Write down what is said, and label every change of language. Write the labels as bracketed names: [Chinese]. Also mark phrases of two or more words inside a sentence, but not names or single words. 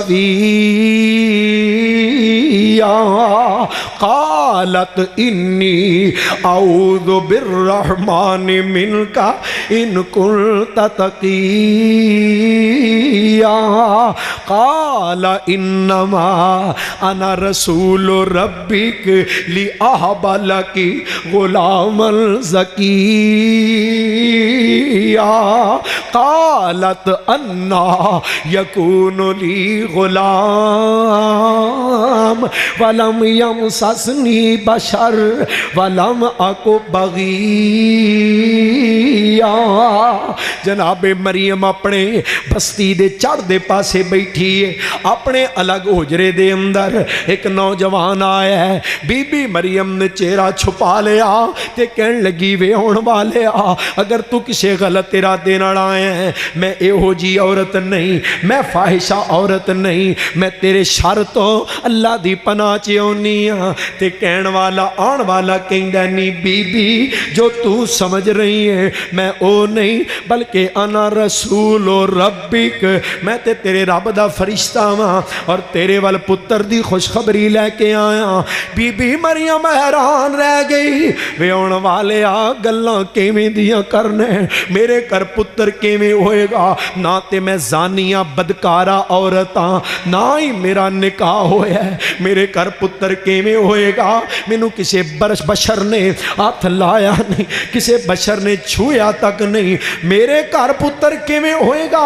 [Arabic] سَوِيًّا قالت انی اعوذ بالرحمن منک إن كنت تقيا قال إنما أنا رسول ربك لأهب لك غلاما زكيا قالت أنى يكون لي غلام ولم يمسسني بشر ولم أك بغيا. [Punjabi] جنابِ مریم اپنے بستی دے چڑھدے پاسے بیٹھی اے، اپنے الگ حجرے دے اندر اک نوجوان آیا اے. بی بی مریم نے چہرہ چھپا لیا تے کہن لگی وے ہونے والے اگر توں کسی غلط ارادے نال آیا اے، میں ایہو جی عورت نہیں، میں فاحشہ عورت نہیں، میں تیرے شر توں اللہ دی پناہ چ آؤنی ہاں. تے کہن والا آؤن والا کہندا نی بی بی جو توں سمجھ رہی ایں میں او نہیں بلکہ [Arabic] أنا رسول ربك, [Punjabi] میں تے تیرے رب دا فرشتہ واں اور تیرے وال پتر دی خوشخبری لے کے آیا. بی بی مریم حیران رہ گئی، وے آؤن والے گلاں کیویں دیاں کرنے، میرے گھر پتر کیویں ہوئے گا، نہ تے میں جانیا بدکارہ عورت ہاں، نہ ای میرا نکاح ہویا اے، میرے گھر پتر کیویں ہوئے گا، مینوں کسی بشر نے ہتھ لایا نہیں، کسی بشر نے چھویا تک نہیں، میرے گھر پتر کیویں ہوئے گا.